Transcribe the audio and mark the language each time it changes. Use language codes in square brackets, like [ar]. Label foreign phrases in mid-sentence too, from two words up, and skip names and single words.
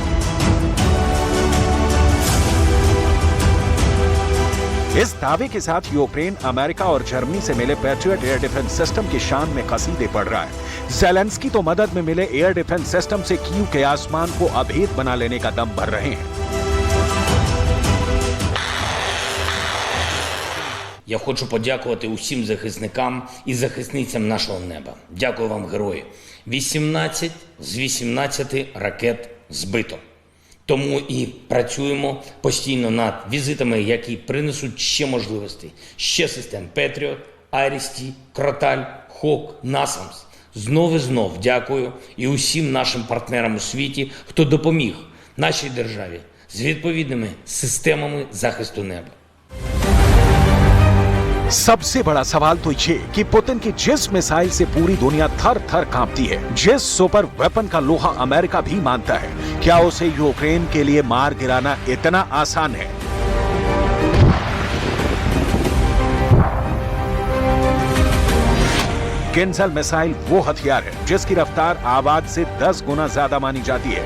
[hi] इस दावे के साथ यूक्रेन अमेरिका और जर्मनी से मिले पैट्रियट [en] air defense system [hi] की शान में कसीदे पड़ रहा है। ज़ेलेंस्की तो मदद में मिले [en] air defense system [hi] से कीव के आसमान को अभेद बना लेने का दम भर रहे हैं। [uk] Я хочу подякувати усім захисникам і захисницям нашого неба. Дякую вам, герої. 18 з 18 ракет збито. Тому і працюємо постійно над візитами, які принесуть ще можливостей. Ще систем Петріот, Айрісті, Кроталь, Хок, Насамс. Знов і знов дякую і усім нашим партнерам у світі, хто допоміг нашій державі з відповідними системами захисту неба. [hi] सबसे बड़ा सवाल तो ये कि पुतिन की जिस मिसाइल से पूरी दुनिया थर थर कांपती है, जिस [en] super weapon [hi] का लोहा अमेरिका भी मानता है, क्या उसे यूक्रेन के लिए मार गिराना इतना आसान है? केन्जल मिसाइल वो हथियार है जिसकी रफ्तार आवाज से 10 गुना ज्यादा मानी जाती है।